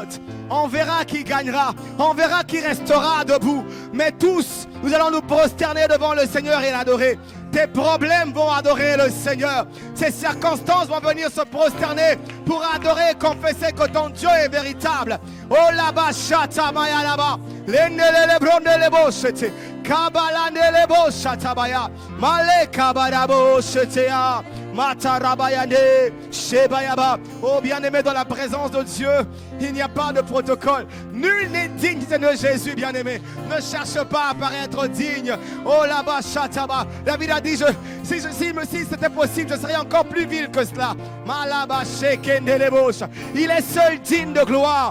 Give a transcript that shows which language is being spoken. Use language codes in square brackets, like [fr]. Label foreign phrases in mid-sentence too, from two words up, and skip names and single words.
[fr] On verra qui gagnera, on verra qui restera debout. Mais tous, nous allons nous prosterner devant le Seigneur et l'adorer. Tes problèmes vont adorer le Seigneur. Ces circonstances vont venir se prosterner pour adorer et confesser que ton Dieu est véritable. Oh là-bas, chata maya là-bas. L'ennele brondele boshete. Kabalanele boshatabaya. Male kabarabo shetea. Matarabayane. Shebayaba. Oh bien-aimé, dans la présence de Dieu, il n'y a pas de protocole. Nul n'est digne de Jésus, bien-aimé. Ne cherche pas à paraître digne. Oh là-bas, chataba. David a dit, si c'était possible, je serais encore plus vil que cela. Malaba shekendelebosh. Il est seul digne de gloire.